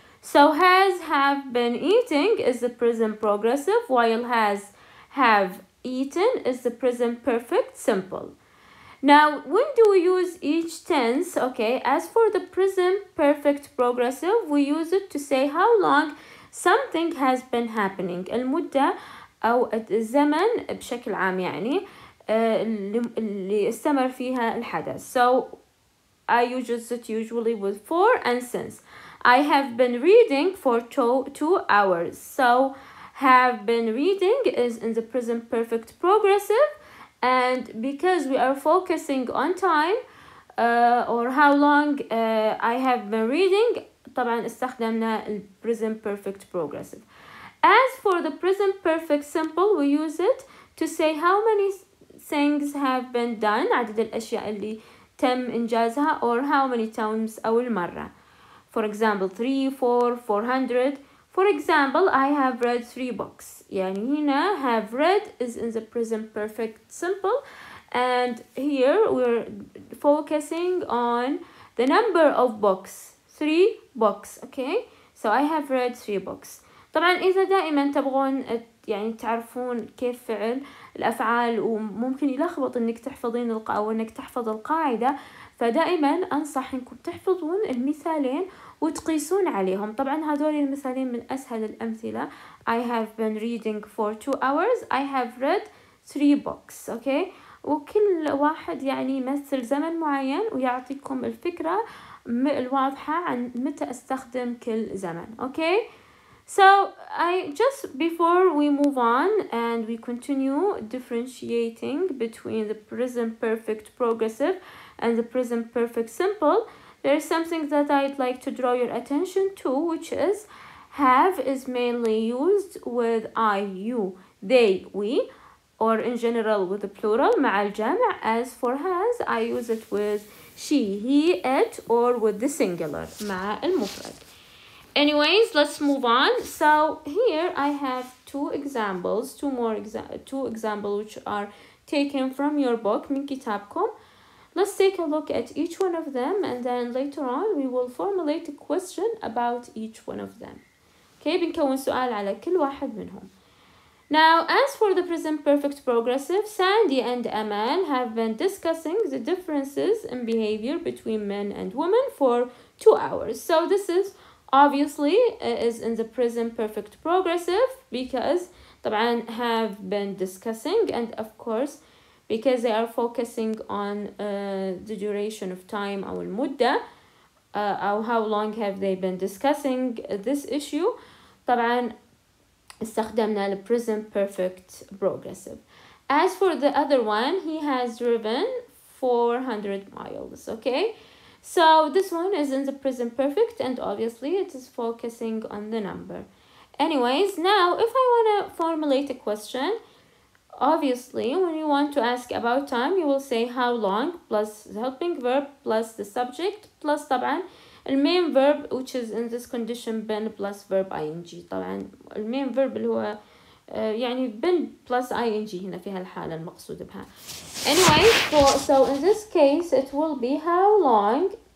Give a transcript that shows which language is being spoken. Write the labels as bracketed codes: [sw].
[en] So has, have been eating is the present progressive, while has, have eaten is the present perfect simple. Now, when do we use each tense? Okay, as for the present perfect progressive, we use it to say how long something has been happening. [ar] المدة أو الزمن بشكل عام يعني اللي استمر فيها الحدث. [en] So I use it usually with for and since. I have been reading for 2 hours. So have been reading is in the present perfect progressive, and because we are focusing on time or how long I have been reading, [ar] طبعا استخدمنا ال [en] present perfect progressive. As for the present perfect simple, we use it to say how many things have been done, [ar] عدد الأشياء اللي تم إنجازها, [en] or how many times [ar] أو المرة. [en] For example, 3, 4, 400. For example, I have read 3 books. [ar] يعني هنا [en] have read is in the present perfect simple, and here we're focusing on the number of books. 3 books. Okay, so I have read 3 books. [ar] طبعا إذا دائما تبغون يعني تعرفون كيف فعل الأفعال وممكن يلخبط إنك تحفظين أو إنك تحفظ القاعدة، فدائما أنصح إنكم تحفظون المثالين وتقيسون عليهم. طبعا هذول المثالين من أسهل الأمثلة. [en] I have been reading for 2 hours. I have read 3 books. [ar] Okay, وكل واحد يعني يمثل زمن معين ويعطيكم الفكرة الواضحة عن متى أستخدم كل زمن. [en] Okay, so I just before we move on and we continue differentiating between the present perfect progressive and the present perfect simple, there is something that I'd like to draw your attention to, which is have is mainly used with I, you, they, we, or in general with the plural [ar] مع الجمع. [en] As for has, I use it with she, he, it, or with the singular [ar] مع المفرد. [en] Anyways, let's move on. So here I have 2 examples, two examples which are taken from your book [ar] من كتابكم. [en] Let's take a look at each one of them and then later on we will formulate a question about each one of them. [ar] Okay, بنكون سؤال على كل واحد منهم. [en] Now, as for the present perfect progressive, Sandy and Aman have been discussing the differences in behavior between men and women for 2 hours. So this is obviously is in the present perfect progressive because طبعا have been discussing, and of course because they are focusing on the duration of time [ar] أو المدة [en] أو how long have they been discussing this issue. [ar] طبعا استخدمنا [en] the present perfect progressive. As for the other one, he has driven 400 miles. Okay, so this one is in the present perfect and obviously it is focusing on the number. Anyways, now if I want to formulate a question, obviously when you want to ask about time, you will say how long plus the helping verb plus the subject plus طبعا main verb which is in this condition been plus verb ing. [ar] طبعا main verb اللي هو يعني been plus ing هنا في هالحالة المقصود بها. [en] Anyway, so in this case it will be how long.